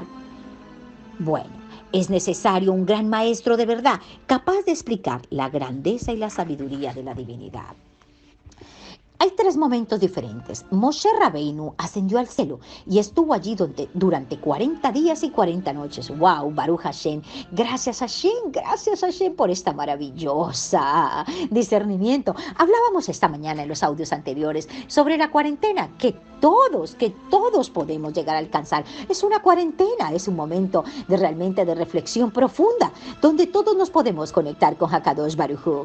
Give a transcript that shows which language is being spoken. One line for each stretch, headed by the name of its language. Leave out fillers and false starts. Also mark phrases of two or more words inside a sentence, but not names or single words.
Spanish: Bueno, es necesario un gran maestro de verdad, capaz de explicar la grandeza y la sabiduría de la divinidad. Hay tres momentos diferentes. Moshe Rabbeinu ascendió al cielo y estuvo allí durante 40 días y 40 noches.
Hebrew: ¡Wow! ברוך השם.
Spanish: Gracias Hashem por esta maravillosa discernimiento. Hablábamos esta mañana en los audios anteriores sobre la cuarentena que todos podemos llegar a alcanzar. Es una cuarentena, es un momento realmente de reflexión profunda, donde todos nos podemos conectar con
Hebrew: הקדוש ברוך הוא.